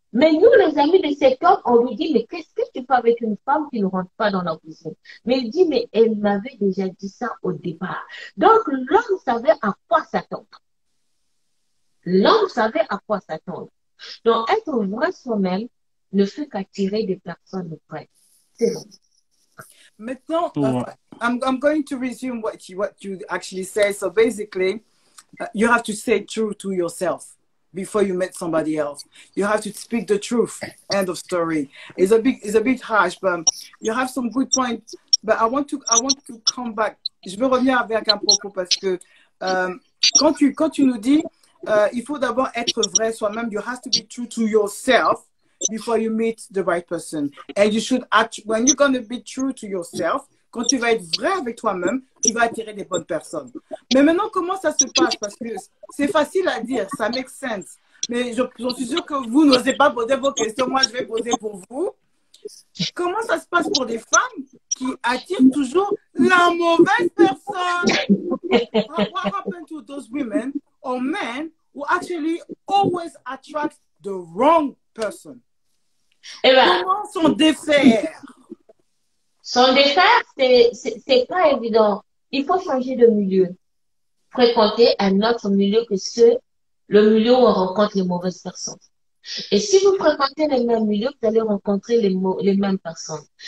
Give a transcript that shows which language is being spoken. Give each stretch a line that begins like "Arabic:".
French: Mais nous, les amis de cet homme, on lui dit, mais qu'est-ce que tu fais avec une femme qui ne rentre pas dans la cuisine? Mais il dit, mais elle m'avait déjà dit ça au départ. Donc, l'homme savait à quoi s'attendre. L'homme savait à quoi s'attendre. Donc, être vrai soi-même ne fait qu'attirer des personnes vraies. C'est bon. Maintenant,
English: I'm going to resume what you actually said. So basically, you have to stay true to yourself before you meet somebody else. You have to speak the truth. End of story. It's a bit harsh, but you have some good points. But I want to come back.
French: Je veux revenir avec un propos parce que quand tu nous dis il faut d'abord être vrai soi-même.
English: You have to be true to yourself before you meet the right person. And you should when you're going to be true to yourself,
French: quand tu vas être vrai avec toi-même, tu vas attirer des bonnes personnes. Mais maintenant, comment ça se passe? Parce que c'est facile à dire, ça
English: make sense.
French: Mais je suis sûre que vous n'osez pas poser vos questions. Moi, je vais poser pour vous. Comment ça se passe pour des femmes qui attirent toujours la mauvaise personne?
English: What happened to those women or men who actually always attract the wrong person?
French: Comment s'en défaire? S'en défaire, c'est pas évident. Il faut changer de milieu. Fréquenter un autre milieu que le milieu où on rencontre les mauvaises personnes. Et si vous fréquentez les mêmes milieux, vous allez rencontrer les mêmes personnes.